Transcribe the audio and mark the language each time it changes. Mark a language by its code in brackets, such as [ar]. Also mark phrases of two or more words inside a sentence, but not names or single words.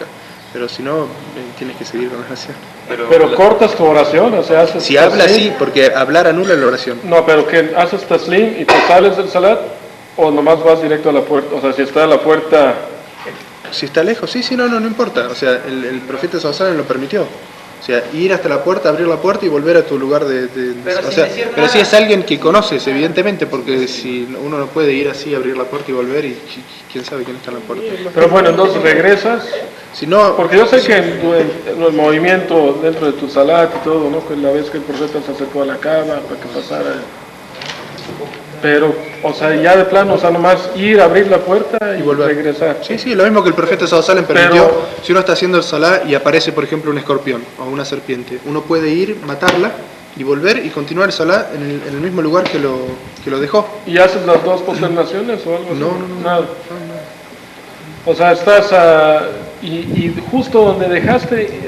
[es] Pero si no, tienes que seguir con la oración. Pero cortas tu oración, o sea, haces... Si hablas, sí, porque hablar anula la oración. No, pero que haces taslim y te sales del salat, o nomás vas directo a la puerta, o sea, si está a la puerta... Si está lejos, sí, no importa. O sea, el profeta [ar] صلى الله عليه وسلم [es] lo permitió. O sea, ir hasta la puerta, abrir la puerta y volver a tu lugar pero si es alguien que conoces, evidentemente, porque si uno no puede ir así, abrir la puerta y volver y quién sabe quién está en la puerta. Pero bueno, entonces regresas, si no, porque yo sé que en el movimiento dentro de tu salat y todo, ¿no? Que la vez que el profeta se acercó a la cama para que pasara... Pero, o sea, ya de plano, o sea, nomás ir, abrir la puerta y volver a regresar. Sí, lo mismo que el profeta [ar] صلى الله عليه وسلم [es] permitió. Si uno está haciendo el salá y aparece, por ejemplo, un escorpión o una serpiente, uno puede ir, matarla y volver y continuar el salá en el mismo lugar que lo dejó. ¿Y haces las dos posternaciones o algo así? No. Nada. O sea, estás y justo donde dejaste,